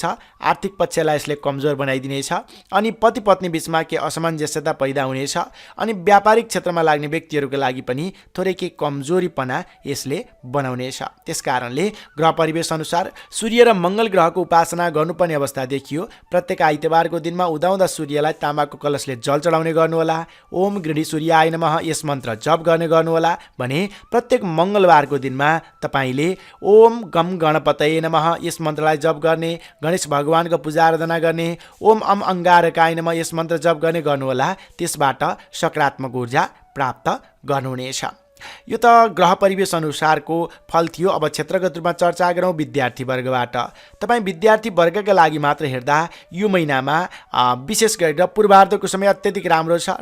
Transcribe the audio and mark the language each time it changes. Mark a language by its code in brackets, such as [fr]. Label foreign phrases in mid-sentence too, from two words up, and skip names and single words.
[ne] आर्थिक पक्षलाई यसले कमजोर बनाइदिनेछ अनि पति पत्नी बीचमा केही असमञ्जस्यता पैदा हुनेछ अनि व्यापारिक क्षेत्रमा लाग्ने व्यक्तिहरूको लागि पनि थोरै केही कमजोरीपना यसले बनाउनेछ। त्यसकारणले ग्रह परिवेश अनुसार सूर्य र मङ्गल ग्रहको उपासना गर्नुपर्ने अवस्था देखियो। प्रत्येक आइतबारको दिनमा उदाउँदा सूर्यलाई तामाको कलशले जल चढाउने गर्नुहोला। [sa] ओम गृह सूर्याय नमः [ne] यस मन्त्र जप गर्ने गर्नुहोला भने प्रत्येक मङ्गलबारको दिनमा तपाईँले [sa] ओम गम गणपतये नमः [ne] यस मन्त्रलाई जप गर्ने, गणेश भगवानको पूजा आराधना गर्ने, [sa] ओम अम अङ्गारकाय नमः [ne] यस मन्त्र जप गर्ने गर्नुहोला। त्यसबाट सकारात्मक ऊर्जा प्राप्त गर्नुहुनेछ। यो त ग्रह परिवेश अनुसारको फल थियो। अब क्षेत्रगत रूपमा चर्चा गरौँ विद्यार्थी वर्गबाट। तपाईँ विद्यार्थी वर्गका लागि मात्र हेर्दा यो महिनामा विशेष गरेर पूर्वार्धको समय अत्यधिक राम्रो छ।